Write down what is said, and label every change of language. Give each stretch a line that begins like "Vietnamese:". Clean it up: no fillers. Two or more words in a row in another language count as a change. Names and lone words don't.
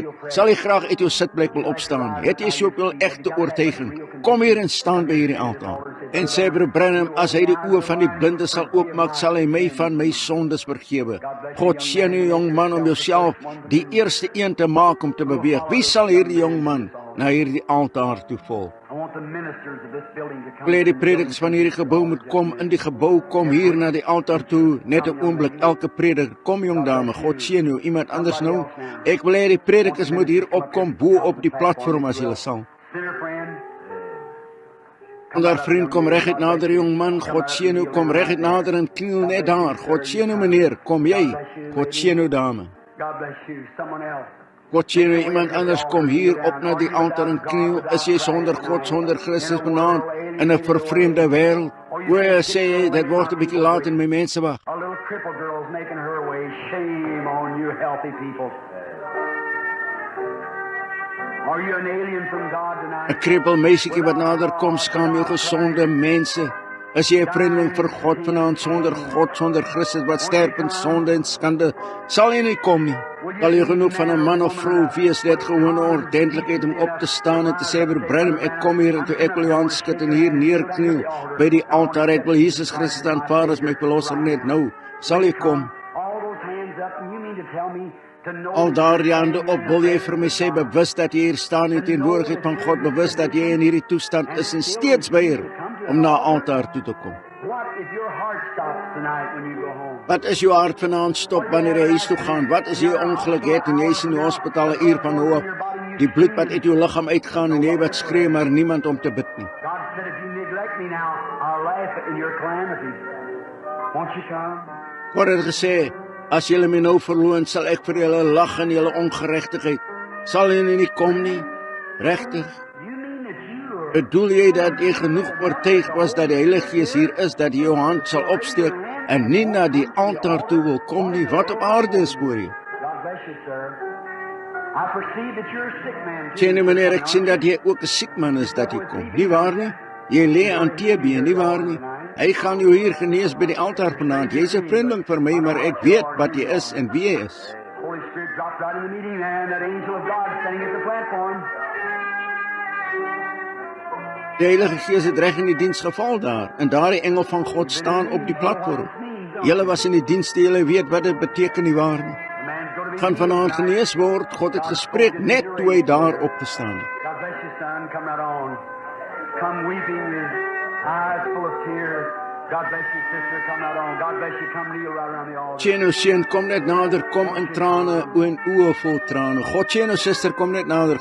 Afrikaans: Sal jy graag uit jou sitplek wil opstaan? Het jy soveel egte oortuiging? Kom hier en staan by hierdie altaar. En sê broer Branham, as hy die oë van die blinde sal oopmaak, sal hy my van my sondes vergewe. God seën jou jong man om jouself die eerste een te maak om te beweeg. Wie sal hierdie jong man na hierdie altaar toe volg?
English: I want the ministers of this building to
Afrikaans: Ek
English: come.
Afrikaans: wil hê die predikers van hierdie gebou moet kom in die gebou, kom hier na die altaar toe, net 'n oomblik, elke prediker, kom jong dame, God seën jou, iemand anders nou. Ek wil hê die predikers moet hier opkom bo op die platform as julle sal.
English: Sinner friend.
Afrikaans: En daar vriend, kom reguit nader jong man, God seën jou, kom reguit nader en kniel net daar. God seën jou meneer, kom jy. God seën jou dame.
English: God bless you. Someone else.
Afrikaans: God seën jou, iemand anders kom hier op na die altaar en kniel. Is jy sonder God, sonder Christus vanaand in 'n vervreemde wêreld? O, sê jy, dit word 'n bietjie laat en my mense wag.
English: A little crippled girl's making her way. Shame on you healthy people. Are you an alien from God
Afrikaans: 'n
English: tonight?
Afrikaans: Krippel meisietjie wat nader kom, skaam jou gesonde mense. Is jy 'n vreemdeling vir God vanaand sonder God, sonder Christus wat sterf in sonde en skande? Sal jy nie kom nie? Sal jy genoeg van 'n man of vrou wees net gewone ordentlikheid om op te staan en te sê, broer Branham, ek kom hier en toe ek wil jou hand skud en hier neerkniel by die altaar. Ek wil Jesus Christus aanvaar as my verlosser net nou. Sal jy kom?
English: All those hands up, and you mean to tell me to know
Afrikaans: Al daardie hande op, wil jy vir my sê, bewus dat jy hier staan in teenwoordigheid van God, bewus dat jy in hierdie toestand is en steeds weier om na altaar toe te kom.
English: what if your heart stops tonight when you go home?
Afrikaans: Wat is jou hart vanaand stop wanneer jy huis toe gaan? Wat is jy ongeluk het en jy is in die hospitaal 'n uur van hoop? Die bloed wat uit jou liggaam uitgaan en jy wat skree maar niemand om te bid nie.
English: God said, if you neglect me now, I'll laugh in your calamity. Won't you come?
Afrikaans: God het gesê, as julle my nou verloon, sal ek vir julle lag in julle ongeregtigheid. Sal julle nie kom nie? Regtig?
English: You mean that you are
Afrikaans: Bedoel jy dat jy genoeg oortuig was dat die Heilige Gees hier is, dat jy jou hand sal opsteek en nie na die altaar toe wil kom nie? Wat op aarde is voor jou?
English: God bless you, sir. I perceive that you're a sick man.
Afrikaans: Sê nie meneer, ek sien dat jy ook 'n siek man is dat jy kom. Nie waar nie? Jy lê aan TB, nie waar nie? Hy gaan jou hier genees by die altaar vanaand. Jy's 'n vriendeling vir my, maar ek weet wat jy is en wie jy is.
English: Holy Spirit dropped right in the meeting, and that angel of God standing at the platform.
Afrikaans: Die Heilige Gees het reg in die diens geval daar, en daardie engel van God staan op die platform. Julle was in die diens, julle weet wat dit beteken nie waar nie. Gaan vanaand genees word, God het gespreek net toe hy daar opgestaan het.
English: God bless you, son. Come right on. Come weeping, his eyes full of tears. God bless you, sister. Come right on. God bless you. Come kneel right around the altar.
Afrikaans: Tjeno seun, kom net nader, kom in trane, en oë vol trane. God tjeno suster, kom net nader.